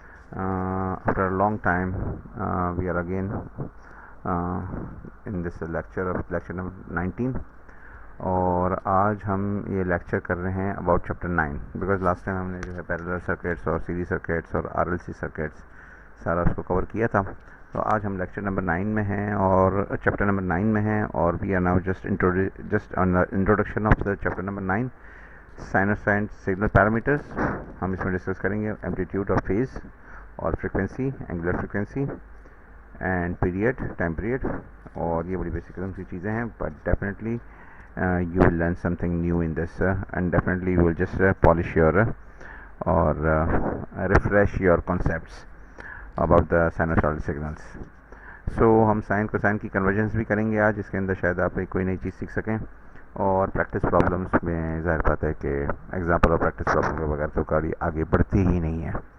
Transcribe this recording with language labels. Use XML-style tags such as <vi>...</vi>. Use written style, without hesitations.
<en>After a long time, we are again uh, in this lecture number 19.</en> <hi>और आज हम ये लेक्चर कर रहे हैं about chapter 9 because last time हमने जो है पैरेलल सर्किट्स और सीरीज सर्किट्स और आरएलसी सर्किट्स सारा उसको कवर किया था. तो आज हम लेक्चर नंबर 9 में हैं और चैप्टर नंबर 9 में हैं और</hi> <en>we are now just on the introduction of the chapter number 9,</en> <hi>sinusoid signal parameters. हम इसमें डिस्कस करेंगे एम्पलीट्यूड और फेज और frequency, angular frequency and period, time period. और ये बड़ी बेसिक किस्म की चीज़ें हैं, but definitely</hi> <en>you will learn something new in this and definitely you will just polish your or refresh your concepts about the sinusoidal signals.</en> <hi>So हम sine cosine की convergence भी करेंगे आज, इसके अंदर शायद आप कोई नई चीज़ सीख सकें. और प्रैक्टिस प्रॉब्लम्स में ज़ाहिर बात है कि एग्जाम्पल और प्रैक्टिस प्रॉब्लम के बगैर तो गाड़ी आगे बढ़ती ही नहीं है.</hi>